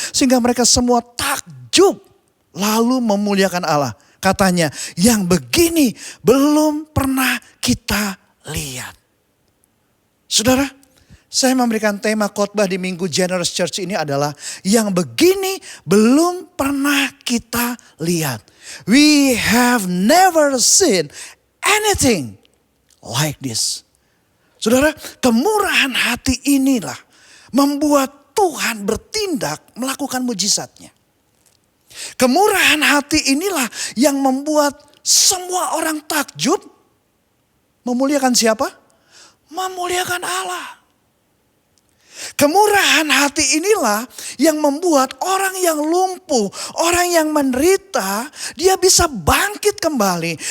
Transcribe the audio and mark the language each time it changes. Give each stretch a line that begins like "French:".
Indonesian: Sehingga mereka semua takjub lalu memuliakan Allah. Katanya, yang begini belum pernah kita lihat. Saudara, saya memberikan tema khotbah di Minggu Generous Church ini adalah yang begini belum pernah kita lihat.
English: We have never seen anything like this.
Indonesian: Saudara, kemurahan hati inilah membuat Tuhan bertindak melakukan mujizatnya. Kemurahan hati inilah yang membuat semua orang takjub. Memuliakan siapa? Memuliakan Allah. Kemurahan hati inilah yang membuat orang yang lumpuh, orang yang menderita, dia bisa bangkit kembali.